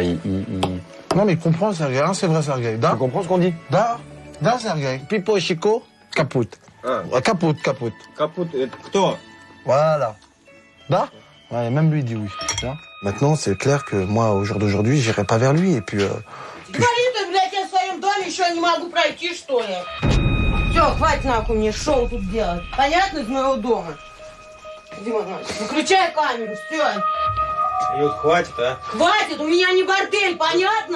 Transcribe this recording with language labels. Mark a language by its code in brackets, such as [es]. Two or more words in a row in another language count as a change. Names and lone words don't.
[fr] Non mais il comprend Sergueï, hein, c'est vrai Sergueï. Tu comprends ce qu'on dit? Da Sergueï. Pipo et Chico, kaput. Kaput. Kaput et кто? Voilà. Da? Ouais, même lui dit oui. Maintenant, c'est clair que moi, au jour d'aujourd'hui, j'irai pas vers lui et puis... [ru] Говорит, блядь, я в своем доме еще не могу пройти, что ли? Все, хватит нахуй мне шоу тут делать. Понятно, из моего дома? Дима, выключай камеру, все. Люд, хватит, а? Хватит, у меня не бордель, понятно?